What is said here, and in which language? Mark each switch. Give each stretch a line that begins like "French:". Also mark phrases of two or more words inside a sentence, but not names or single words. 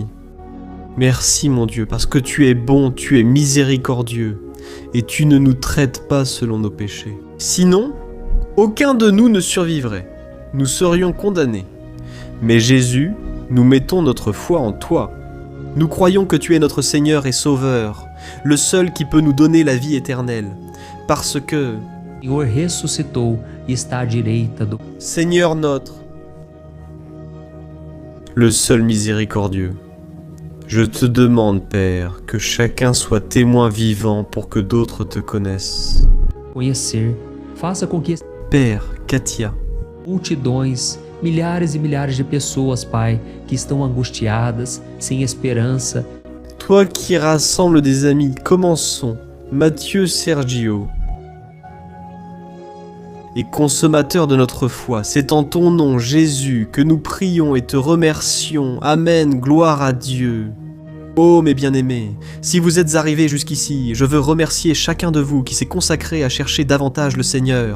French: Merci, mon Dieu, parce que tu es bon, tu es miséricordieux, et tu ne nous traites pas selon nos péchés. Sinon, aucun de nous ne survivrait. Nous serions condamnés. Mais Jésus, nous mettons notre foi en toi. Nous croyons que tu es notre Seigneur et Sauveur, le seul qui peut nous donner la vie éternelle, parce que
Portuguese: O Senhor ressuscitou e está à direita do...
French: Seigneur notre, le seul miséricordieux, je te demande, Père, que chacun soit témoin vivant pour que d'autres te connaissent.
Portuguese: Conhecer, faça com que
French: Père, Katia,
Portuguese: multidões, milhares e milhares de pessoas, Pai, que estão angustiadas, sem esperança.
French: toi qui rassembles des amis, commençons, Mathieu Sergio, et consommateur de notre foi, c'est en ton nom, Jésus, que nous prions et te remercions. Amen, gloire à Dieu. Oh mes bien-aimés, si vous êtes arrivés jusqu'ici, je veux remercier chacun de vous qui s'est consacré à chercher davantage le Seigneur.